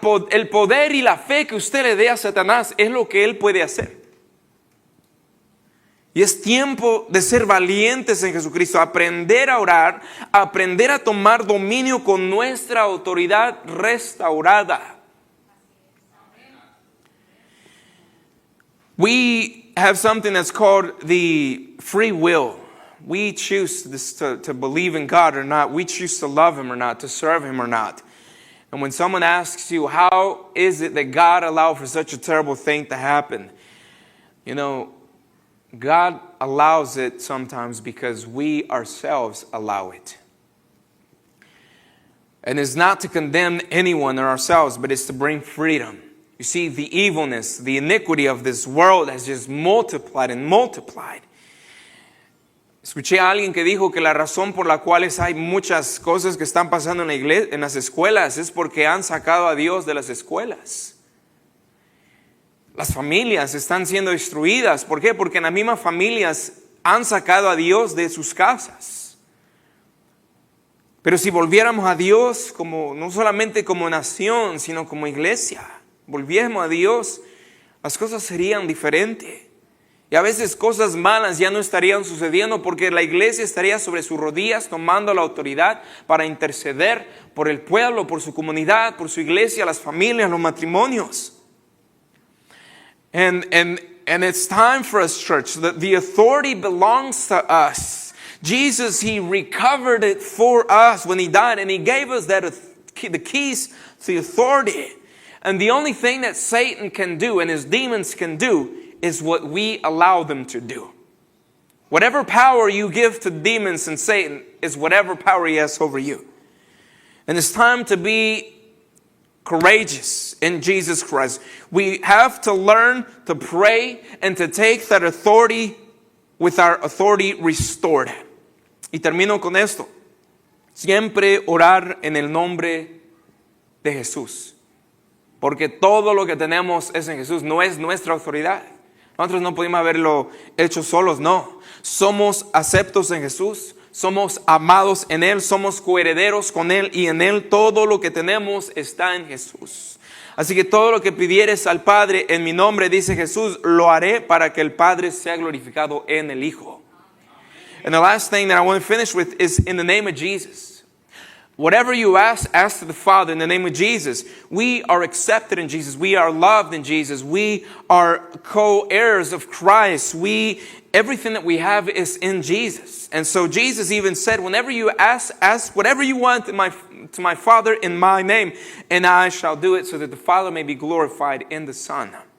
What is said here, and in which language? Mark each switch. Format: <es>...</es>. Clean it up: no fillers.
<es>El poder y la fe que usted le dé a Satanás es lo que él puede hacer. Y es tiempo de ser valientes en Jesucristo, aprender a orar, aprender a tomar dominio con nuestra autoridad restaurada.</es> <en>We have something that's called the free will. We choose to believe in God or not. We choose to love Him or not, to serve Him or not. And when someone asks you, how is it that God allowed for such a terrible thing to happen? You know, God allows it sometimes because we ourselves allow it. And it's not to condemn anyone or ourselves, but it's to bring freedom. You see, the evilness, the iniquity of this world has just multiplied and multiplied.</en> <es>Escuché a alguien que dijo que la razón por la cual hay muchas cosas que están pasando en la iglesia, en las escuelas, es porque han sacado a Dios de las escuelas. Las familias están siendo destruidas. ¿Por qué? Porque en las mismas familias han sacado a Dios de sus casas. Pero si volviéramos a Dios no solamente como nación, sino como iglesia, volviéramos a Dios, las cosas serían diferentes. Y a veces cosas malas ya no estarían sucediendo porque la iglesia estaría sobre sus rodillas tomando la autoridad para interceder por el pueblo, por su comunidad, por su iglesia, las familias, los matrimonios.</es> <en>And it's time for us, church. The authority belongs to us. Jesus, He recovered it for us when He died, and He gave us the keys to the authority. And the only thing that Satan can do and his demons can do is what we allow them to do. Whatever power you give to demons and Satan is whatever power he has over you. And it's time to be courageous in Jesus Christ. We have to learn to pray and to take that authority with our authority restored.</en> <es>Y termino con esto. Siempre orar en el nombre de Jesús. Porque todo lo que tenemos es en Jesús, no es nuestra autoridad. Nosotros no pudimos haberlo hecho solos, no. Somos aceptos en Jesús, somos amados en Él, somos coherederos con Él y en Él todo lo que tenemos está en Jesús. Así que todo lo que pidieres al Padre en mi nombre, dice Jesús, lo haré para que el Padre sea glorificado en el Hijo.</es> <en>And the last thing that I want to finish with is in the name of Jesus. Whatever you ask to the Father in the name of Jesus. We are accepted in Jesus. We are loved in Jesus. We are co-heirs of Christ. Everything that we have is in Jesus. And so Jesus even said, whenever you ask whatever you want to my Father in my name, and I shall do it so that the Father may be glorified in the Son.</en>